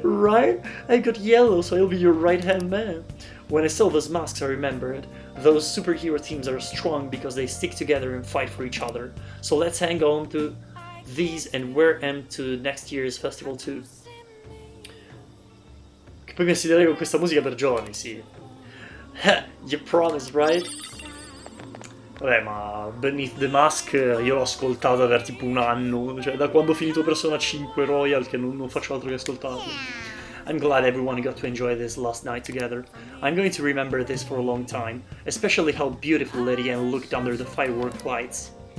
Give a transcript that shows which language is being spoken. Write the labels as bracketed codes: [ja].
[en] Right? I got yellow, so I'll be your right-hand man. When I saw those masks, I remembered. Those superhero teams are strong because they stick together and fight for each other. So let's hang on to these and wear them to next year's festival too. [it] Che poi mi assiderei con questa musica per giorni, sì. [en] You promise, right? [it] Vabbè, ma Beneath the Mask io l'ho ascoltato per tipo un anno, cioè da quando ho finito Persona 5 Royal che non faccio altro che ascoltarlo. [en] I'm glad everyone got to enjoy this last night together. I'm going to remember this for a long time, especially how beautiful Lady Anne looked under the firework lights.